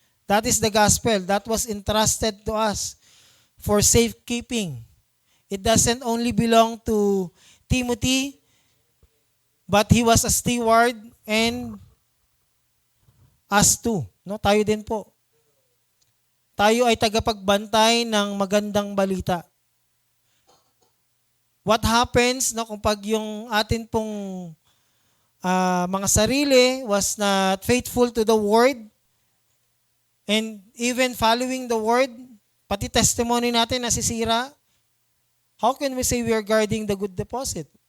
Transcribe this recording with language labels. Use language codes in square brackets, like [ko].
[en] That is the gospel that was entrusted to us for safekeeping. It doesn't only belong to Timothy, but he was a steward and us too. [tl] No, tayo din po. Tayo ay tagapagbantay ng magandang balita. [en] What happens [tl] kung pag yung atin pong mga sarili [en] was not faithful to the word and even following the word, [tl] pati testimony natin nasisira, [en] how can we say we are guarding the good deposit?